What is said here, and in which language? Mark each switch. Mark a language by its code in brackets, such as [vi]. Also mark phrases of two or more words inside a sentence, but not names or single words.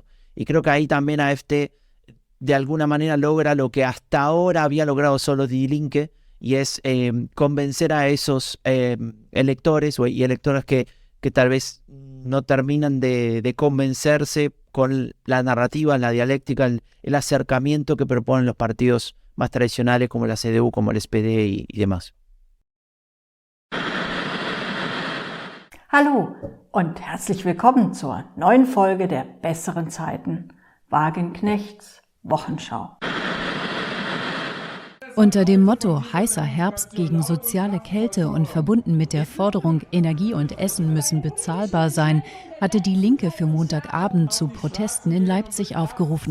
[es] Y creo que ahí también AfD de alguna manera logra lo que hasta ahora había logrado solo Die Linke, y es convencer a esos electores y electoras que tal vez no terminan de convencerse con la narrativa, la dialéctica, el acercamiento que proponen los partidos más tradicionales como la CDU, como el SPD y demás. [de] Hallo und herzlich willkommen zur neuen Folge der besseren Zeiten, Wagenknechts Wochenschau. Unter dem Motto heißer Herbst gegen soziale Kälte und verbunden mit der Forderung Energie und Essen müssen bezahlbar sein, hatte die Linke für Montagabend zu Protesten in Leipzig aufgerufen.